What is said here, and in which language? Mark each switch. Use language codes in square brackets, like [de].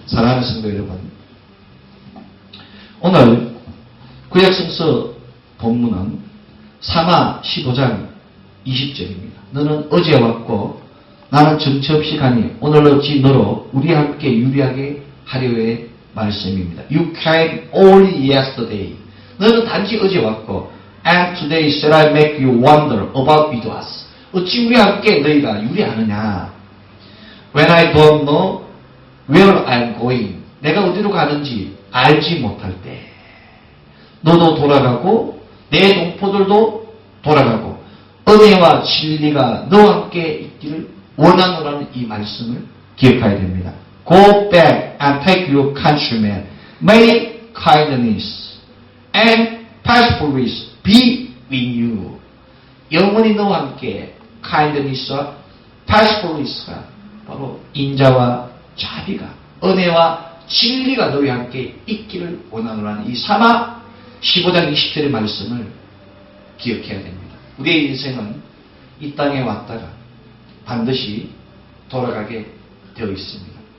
[ko] 사랑하는 성도 여러분, 오늘 구약성서 본문은 사마 15장 20절입니다. 너는 어제 왔고 나는 정처 없이 가니 오늘 어찌 너로 우리 함께 유리하게 하려의 말씀입니다. [en] You came only yesterday. [ko] 너는 단지 어제 왔고 [en] and today shall I make you wonder about with us. [ko] 어찌 우리 함께 너희가 유리하느냐. [en] When I don't know where I'm going. [ko] 내가 어디로 가는지 알지 못할 때 너도 돌아가고 내 동포들도 돌아가고 은혜와 진리가 너와 함께 있기를 원하노라는 이 말씀을 기억해야 됩니다. [en] Go back and take your countrymen. May kindness and faithfulness be with you. [ko] 영원히 너와 함께 kindness와 faithfulness가 바로 인자와 자비가 은혜와 진리가 너와 함께 있기를 원하노라는 이 사마 15장 20절의 말씀을 기억해야 됩니다. 우리의 인생은 이 땅에 왔다가 반드시 돌아가게 되어 있습니다.